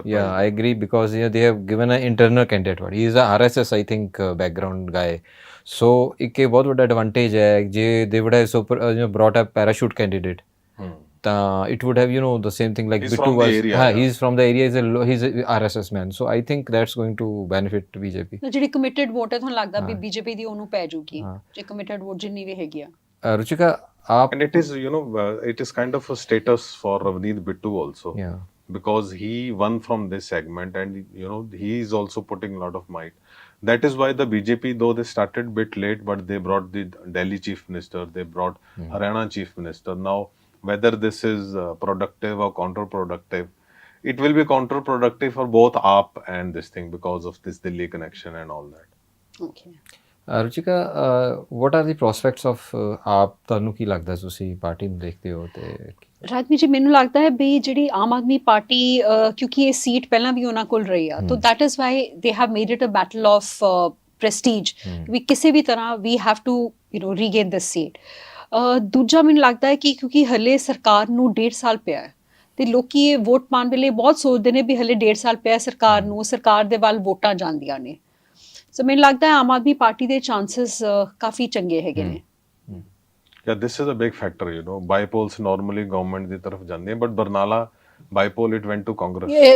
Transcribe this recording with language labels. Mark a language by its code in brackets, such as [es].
[en] I agree because they have given an internal candidate. He is a RSS, I think, background guy. So [hi] एक बहुत बड़ा advantage है. [en] They would have brought a parachute candidate. It would have the same thing like he's Bittu from was. The area, He's from the area. He's a RSS man. So I think that's going to benefit BJP. [pa] ਜਿਹੜੀ committed vote ਹੈ ਤੁਹਾਨੂੰ ਲੱਗਦਾ ਵੀ BJP ਦੀ ਉਹਨੂੰ ਪੈ ਜਾਊਗੀ ਜੇ committed vote ਜਿੰਨੀ ਵੀ ਹੈਗੀ ਆ? [en] Ruchika, and it is it is kind of a status for Ravneet Bittu also. Yeah. Because he won from this segment, and he is also putting a lot of might. That is why the BJP, though they started bit late, but they brought the Delhi chief minister, they brought Haryana chief minister. Now, whether this is productive or counterproductive, it will be counterproductive for both AAP and this thing because of this Delhi connection and all that. Okay. [pa] ਰੁਚਿਕਾ [en] what are the prospects of ਆਪ [pa] ਤੁਹਾਨੂੰ ਕੀ ਲੱਗਦਾ ਤੁਸੀਂ party ਨੂੰ ਦੇਖਦੇ ਹੋ ਤੇ ਰਾਜਵੀਰ ਜੀ ਮੈਨੂੰ ਲੱਗਦਾ ਹੈ ਵੀ ਜਿਹੜੀ ਆਮ ਆਦਮੀ ਪਾਰਟੀ ਕਿਉਂਕਿ ਇਹ ਸੀਟ ਪਹਿਲਾਂ ਵੀ ਉਹਨਾਂ ਕੋਲ ਰਹੀ ਆ ਤਾਂ [en] that is why they have made it a battle of prestige [pa] ਵੀ ਕਿਸੇ ਵੀ ਤਰ੍ਹਾਂ [en] We have to regain this seat. [pa] ਦੂਜਾ ਮੈਨੂੰ ਲੱਗਦਾ ਹੈ ਕਿ ਕਿਉਂਕਿ ਹਲੇ ਸਰਕਾਰ ਨੂੰ 1.5 ਸਾਲ ਪਿਆ ਹੈ ਤੇ ਲੋਕੀ ਇਹ ਵੋਟ ਪਾਉਣ ਵੇਲੇ ਬਹੁਤ ਸੋਚਦੇ ਨੇ ਵੀ ਹਲੇ 1.5 ਸਾਲ ਪਿਆ ਸਰਕਾਰ ਨੂੰ, ਸਰਕਾਰ ਦੇ ਵੱਲ ਵੋਟਾਂ ਜਾਂਦੀਆਂ ਨੇ। ਸੋ ਮੈਨੂੰ ਲੱਗਦਾ ਹੈ ਆਮ ਆਦਮੀ ਪਾਰਟੀ ਦੇ ਚਾਂਸਸ ਕਾਫੀ ਚੰਗੇ ਹੈਗੇ ਨੇ। [en] Yeah, this is a big factor, Bipoles normally government [pa] ਦੀ ਤਰਫ ਜਾਂਦੇ [en] but Barnala bipole it went to Congress.